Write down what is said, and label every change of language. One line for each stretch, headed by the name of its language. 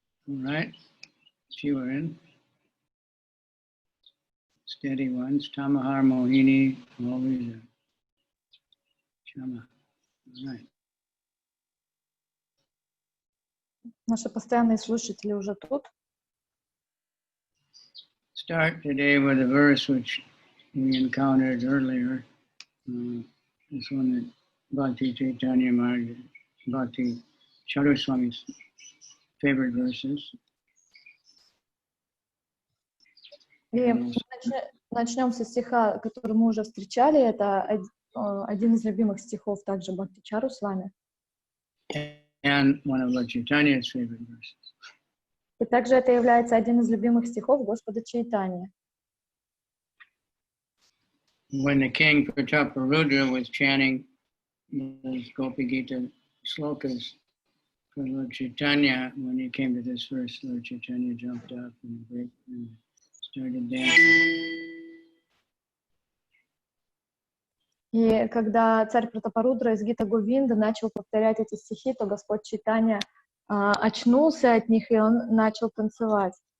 English: All right, if you were in, steady ones, Tamahar Mohini, always a Chama. All right.
Russian: Наши постоянные слушатели уже тут.
English: Start today with a verse which we encountered earlier. This one that Bhakti Chaitanya Maharaj, Bhakti Chandra Swami's favorite verses.
Russian: И начнем со стиха, который мы уже встречали. Это один из любимых стихов также Бхакти-чару Свами.
English: And one of Lord Chaitanya's favorite verses.
Russian: И также это является один из любимых стихов Господа Чайтаньи.
English: When the king Prataparudra was chanting those Gopi Gita slokas for Lord Chaitanya, when he came to this verse, Lord Chaitanya jumped up and started dancing.
Russian: И когда царь Пратапарудра из Гита Говинда начал повторять эти стихи, то Господь Чайтанья очнулся от них, и он начал танцевать.